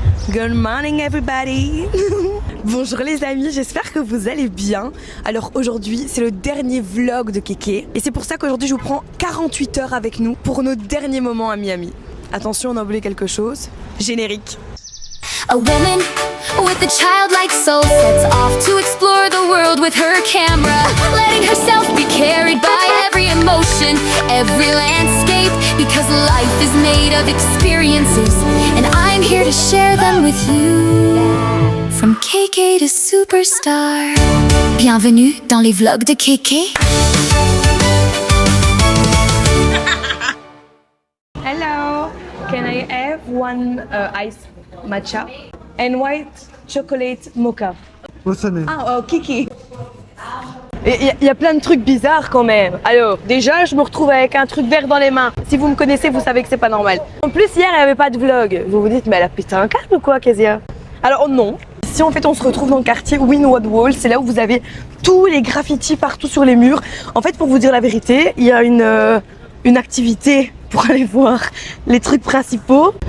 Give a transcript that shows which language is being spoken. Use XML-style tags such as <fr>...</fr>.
<en>Good morning everybody.</en> <fr>Bonjour les amis, j'espère que vous allez bien. Alors aujourd'hui c'est le dernier vlog de Kéké et c'est pour ça qu'aujourd'hui je vous prends 48 heures avec nous pour nos derniers moments à Miami. Attention, on a oublié quelque chose. Générique.</fr> <en>A woman with a childlike soul sets off to explore the world with her camera, letting herself be carried by every emotion, every landscape, because life is made of experiences, and I'm here to share them with you. From KK to superstar.</en> <fr>Bienvenue dans les vlogs de KK.</fr> <en>Hello, can I have one ice matcha and white chocolate mocha? What's the name? Ah, Kiki.</en> <fr>Il y a plein de trucs bizarres quand même. Alors, déjà, je me retrouve avec un truc vert dans les mains. Si vous me connaissez, vous savez que c'est pas normal. En plus, hier, il n'y avait pas de vlog. Vous vous dites, mais elle a pété un câble ou quoi, Kezia? Alors non. Ici, en fait, on se retrouve dans le quartier Wynwood Wall. C'est là où vous avez tous les graffitis partout sur les murs. En fait, pour vous dire la vérité, il y a une activité pour aller voir les trucs principaux.</fr>